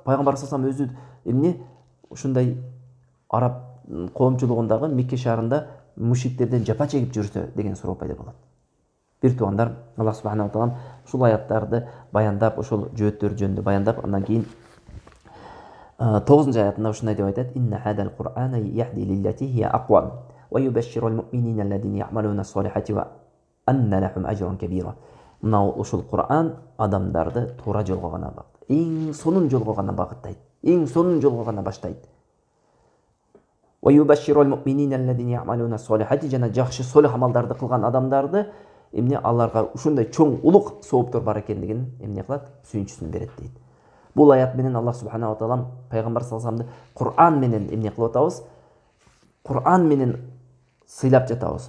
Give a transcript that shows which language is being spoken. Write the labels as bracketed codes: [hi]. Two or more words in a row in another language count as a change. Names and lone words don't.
[ky] Пайгамбар [ar] صلى الله عليه وسلم [ky] өзү эмне ушундай араб коомчулугундагы Мекке шаарында мушриктерден жапа чегип жүрсө деген суроо пайда болот. Бир туугандар, Аллах [ar] سبحانه وتعالى [ky] ушул аяттарды баяндап, ошол жөөттөр жөнүндө баяндап, андан кийин 9-аятында ушундай деп айтат: [ar] "إن هذا القرآن يهدي للتي هي أقوم ويبشر المؤمنين الذين يعملون الصالحات أن لهم أجرا كبيرا." [ky] Мына ушул Кур'ан адамдарды туура жолго гана эң сонун жолго гана багыттайт, эң сонун жолго гана баштайт. [ar] ويبشر المؤمنين الذين يعملون الصالحات, [ky] жана жакшы солих амалдарды кылган адамдарды эмне аларга ушундай чоң улук сооптор бар экендигин эмне кылат? Сүйүнчүсүн берет дейт. Бул аят менен Аллах [ar] سبحانه وتعالى [ky] пайгамбар [ar] صلى الله عليه وسلم-ды [ky] Кур'ан менен эмне кылып атабыз? Кур'ан менен сыйлап жатабыз.